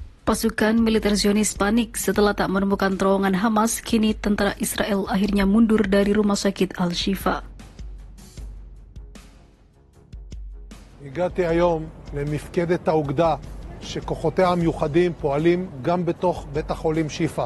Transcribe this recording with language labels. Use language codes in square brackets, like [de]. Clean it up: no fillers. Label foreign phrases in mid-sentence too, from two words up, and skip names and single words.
[id] Pasukan militer Zionis panik setelah tak menemukan terowongan Hamas. Kini tentara Israel akhirnya mundur dari rumah sakit Al-Shifa. [he] הגעתי היום למפקדת האוגדה שכוחותיה המיוחדים פועלים גם בתוך בית החולים שיפה.